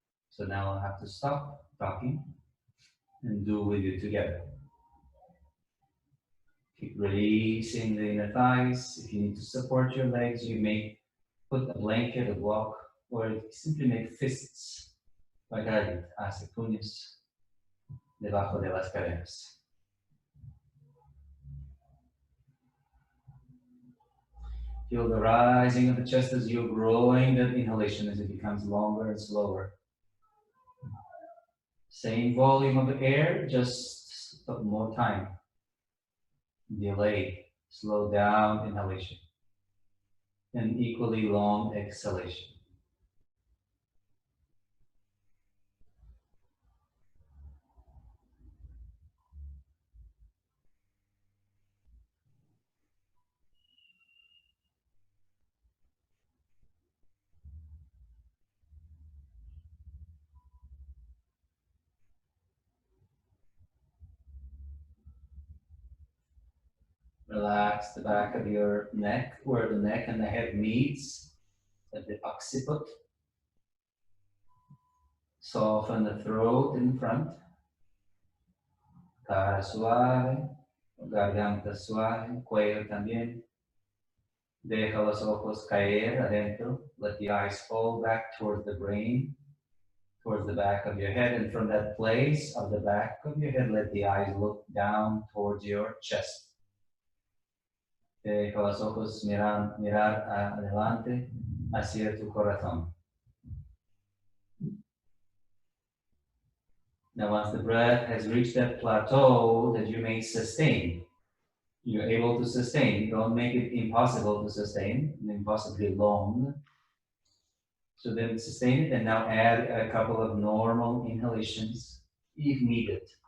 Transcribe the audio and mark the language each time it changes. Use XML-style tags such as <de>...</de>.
<en>So now I'll have to stop talking and do with you together. Keep releasing the inner thighs. If you need to support your legs, you may put a blanket, a block, or simply make fists.</en> <es>Pagadit, hace puños debajo de las caderas.</es> <en>Feel the rising of the chest as you're growing that inhalation as it becomes longer and slower. Same volume of the air, just more time. Delay, slow down inhalation. And equally long exhalation. Relax the back of your neck, where the neck and the head meets at the occiput. Soften the throat in front.</en> <es>Cara suave, garganta suave, cuello también. Deja los ojos caer adentro.</es> <en>Let the eyes fall back towards the brain, towards the back of your head. And from that place of the back of your head, let the eyes look down towards your chest.</en> <es>Deja los ojos mirar adelante hacia tu corazón.</es> <en>Now, once the breath has reached that plateau that you may sustain, you're able to sustain. Don't make it impossible to sustain, impossibly long. So then sustain it and now add a couple of normal inhalations if needed.</en>